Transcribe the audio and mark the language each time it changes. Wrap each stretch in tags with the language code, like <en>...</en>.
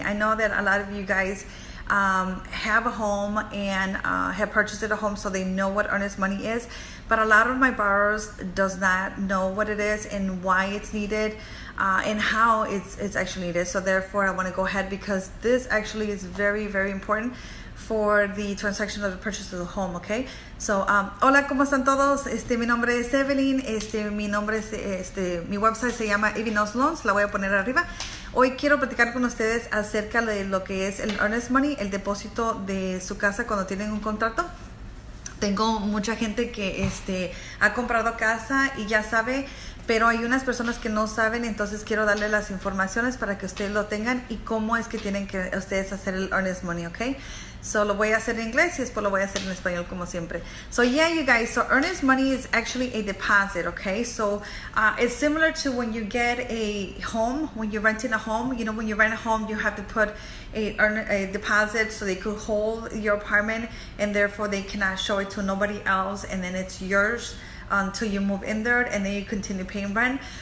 <en>I know that a lot of you guys have a home and have purchased a home, so they know what earnest money is, but a lot of my borrowers does not know what it is and why it's needed and how it's actually needed. So therefore I want to go ahead, because this actually is very, very important for the transaction of the purchase of the home.</en> <es>Okay, so hola, ¿cómo están todos? Mi nombre es Evelyn. Mi nombre es mi website se llama Eanest Money, la voy a poner arriba. Hoy quiero platicar con ustedes acerca de lo que es el earnest money, el depósito de su casa cuando tienen un contrato. Tengo mucha gente que ha comprado casa y ya sabe, pero hay unas personas que no saben, entonces quiero darle las informaciones para que ustedes lo tengan y cómo es que tienen que ustedes hacer el earnest money, ¿ok? So lo voy a hacer en inglés y después lo voy a hacer en español como siempre.</es> <en>So yeah, you guys, so earnest money is actually a deposit, okay? So it's similar to when you get a home, when you're renting a home. You know, when you rent a home, you have to put a deposit so they could hold your apartment, and therefore they cannot show it to nobody else, and then it's yours until you move in there, and then you continue paying rent.</en>